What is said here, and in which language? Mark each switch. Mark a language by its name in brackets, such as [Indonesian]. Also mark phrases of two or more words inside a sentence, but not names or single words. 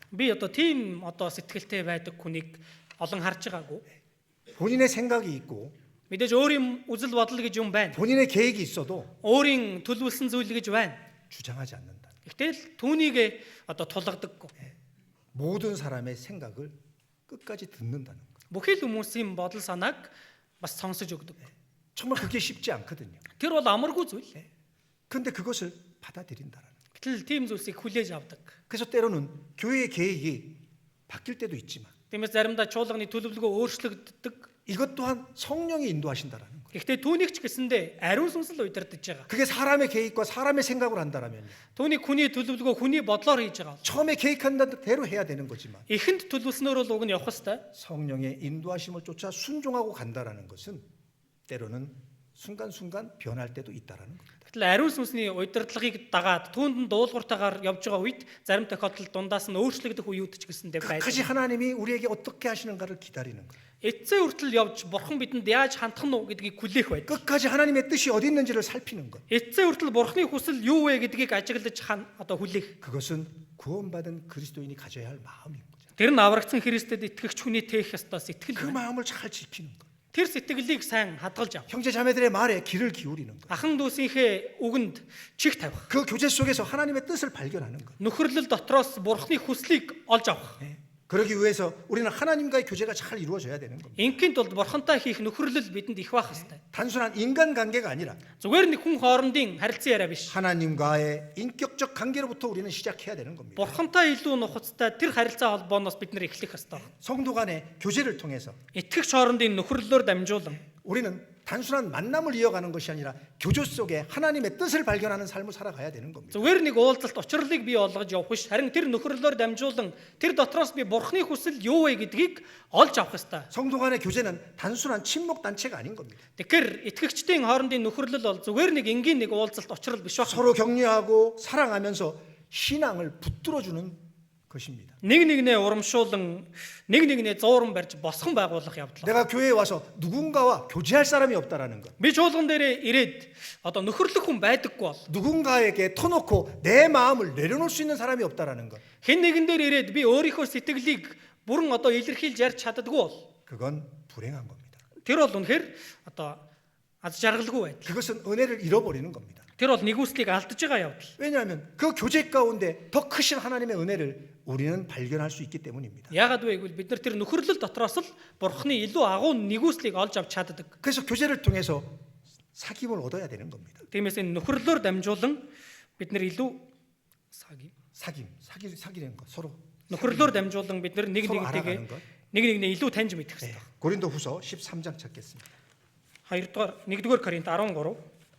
[Mongolian] Би одоо тийм одоо сэтгэлтэй байдаг хүнийг олон харж байгаагүй. [Korean] 본인의 생각이 있고 [Mongolian] Мэдээж өөрийн үзэл бодол гэж юм байна. [Korean] 본인의 계획이 있어도 [Mongolian] Өөрийн төлөвлөсөн зүйл гэж байна. [Korean] 주장하지 않는다. [Mongolian] Гэтэл түүнийг одоо тулгадаггүй. [Korean] 모든 사람의 생각을 끝까지 듣는다는 거. [Mongolian] Бүхий л хүмүүсийн бодол санааг бас сонсож өгдөг. [Korean] 정말 그게 쉽지 않거든요. [Mongolian] Тэр бол амаргүй зүйл. [Korean] 근데 그것을 받아들인다라는 거. [Mongolian] Гэтэл тийм зүйлсийг хүлээж авдаг. [Korean] 그래서 때로는 교회의 계획이 바뀔 때도 있지만 [Mongolian] Тиймээс заримдаа чуулганы төлөвлөгөө өөрчлөгддөг. [Korean] 이것 또한 성령이 인도하신다라는 거. [Mongolian] Гэхдээ түүнийг ч гэсэндээ ариун сүнс л удирдах байгаа. [Korean] 그게 사람의 계획과 사람의 생각을 한다라면요. [Mongolian] Түүнийг хүний төлөвлөгөө хүний бодлоор хийж байгаа. [Korean] 처음에 계획한 대로 해야 되는 거지만 [Mongolian] Эхэнд төлөвлөснөөр бол уг нь явах хэвээр. [Korean] 성령의 인도하심을 쫓아 순종하고 간다라는 것은 때로는 순간순간 변할 때도 있다라는 겁니다. [Mongolian] Гэтэл ариун сүнсний удирдлагыг дагаад түүнд нь дуулууртаагаар явж байгаа үед зарим тохиолдолд дундаас нь өөрчлөгдөх үеуд ч гэсэндээ [Korean] 끝까지 [Mongolian] байдаг. [Korean] 하나님이 우리에게 어떻게 하시는가를 기다리는 거예요. [Mongolian] Эцсийн хүртэл явж бурхан бидэнд яаж хандах нь уу гэдгийг хүлээх байдаг. [Korean] 끝까지 하나님의 뜻이 어디 있는지를 살피는 것. [Mongolian] Эцсийн хүртэл бурханы хүсэл юу вэ гэдгийг ажиглаж одоо хүлээх. [Korean] 그것은 구원받은 그리스도인이 가져야 할 마음인 거죠. [Mongolian] Тэр нь аврагдсан Христэд итгэгч хүний тээх ёстой [Korean] 그 [Mongolian] сэтгэл. [Korean] 마음을 잘 지키는 것. [Mongolian] Тэр сэтгэлийг сайн хадгалж ав. [Korean] 형제 자매들의 말에 귀를 기울이는 것. [Mongolian] Ахан дүүсийнхээ үгэнд чих тавих. [Korean] 그 교제 속에서 하나님의 뜻을 발견하는 것. [Mongolian] Нөхөрлөл дотроос бурханы хүслийг олж авах. [Korean] 그러기 위해서 우리는 하나님과의 교제가 잘 이루어져야 되는 겁니다. [Mongolian] Ингийн тулд бурхантай хийх нөхөрлөл бидэнд их байх ёстой. [Korean] 단순한 인간 관계가 아니라 [Mongolian] Зүгээр нэг хүн хоорондын харилцан яриа биш. [Korean] 하나님과의 인격적 관계로부터 우리는 시작해야 되는 겁니다. [Mongolian] Бурхантай илүү нухацтай тэр харилцаа холбооноос бид нэр эхлэх ёстой. [Korean] 성도 간의 교제를 통해서 [Mongolian] Итгэгч хоорондын нөхөрлөлөөр дамжуулан [Korean] 우리는 단순한 만남을 이어가는 것이 아니라 교조 속에 하나님의 뜻을 발견하는 삶을 살아가야 되는 겁니다. [Mongolian] зүгээр нэг уулзалт учрлыг бий болгож явах биш. Харин тэр нөхөрлөлөөр дамжуулан тэр дотроос би бурханы хүсэл юу вэ гэдгийг олж авах ёстой. [Korean] 성도 간의 교제는 단순한 친목 단체가 아닌 겁니다. [Mongolian] Тэгэхээр итгэгчдийн хоорондын нөхөрлөл бол зүгээр нэг энгийн нэг уулзалт учрал биш баг. [Korean] 서로 격려하고 사랑하면서 신앙을 붙들어주는 것입니다. [Mongolian] Нэг нэгнээ урамшуулан нэг нэгнээ зууран барьж босгон байгуулах явдал. [Korean] 내가 교회에 와서 누군가와 교제할 사람이 없다라는 것. [Mongolian] Би чуулган дээрээ ирээд одоо нөхөрлөх хүн байдаггүй бол [Korean] 누군가에게 터놓고 내 마음을 내려놓을 수 있는 사람이 없다라는 것. [Mongolian] хэн нэгэн дээр ирээд би өөрийнхөө сэтгэлийг бүрэн одоо илэрхийлж ярьж чаддаггүй бол [Korean] 그건 불행한 겁니다. [Mongolian] тэр бол үнэхээр одоо аз жаргалгүй байдал. [Korean] 그것은 은혜를 잃어버리는 겁니다. [Mongolian] Тэр бол нэгүслийг алдаж байгаа явдал. [Korean] 왜냐하면 그 교제 가운데 더 크신 하나님의 은혜를 우리는 발견할 수 있기 때문입니다. [Mongolian] Яагаад вэ гэвэл бид нар тэр нөхөрлөл дотроос л бурхны илүү агуу нэгүслийг олж авч чаддаг. [Korean] 그래서 교제를 통해서 사귐을 얻어야 되는 겁니다. [Mongolian] Тиймээс энэ нөхөрлөөр дамжуулан бид нар илүү [Korean] 사귀는 것 서로 [Mongolian] нөхөрлөөр дамжуулан бид нар нэг [Korean] 서로 [Mongolian] нэгнтэйгээ [Korean] 알아가는 것. [Mongolian] нэг нэгнээ илүү таньж мэдэх хэрэгтэй. [Korean] 고린도후서 13장 찾겠습니다. [Mongolian] 1-р Коринт 13.